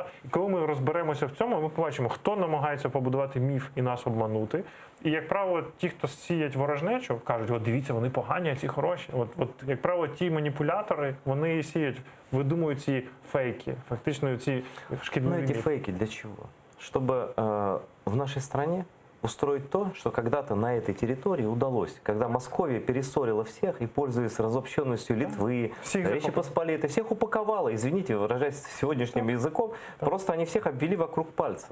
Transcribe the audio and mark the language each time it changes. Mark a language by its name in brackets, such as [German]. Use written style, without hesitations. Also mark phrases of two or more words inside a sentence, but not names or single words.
[Ukrainian] І коли ми розберемося в цьому, ми побачимо, хто намагається побудувати міф і нас обманути. І, як правило, ті, хто сіять ворожнечу, кажуть, от дивіться, вони погані, а ці хороші. От, як правило, ті маніпулятори, вони сіють, видумують ці фейки, фактично ці шкідливі [Russian] Ну, эти [Ukrainian] міфи. [Russian] фейки для чего? Чтобы в нашей стране устроить то, что когда-то на этой территории удалось, когда Московия перессорила всех и, пользуясь разобщенностью Литвы, Речи Посполитой, всех упаковала, извините, выражаясь сегодняшним языком, просто они всех обвели вокруг пальца.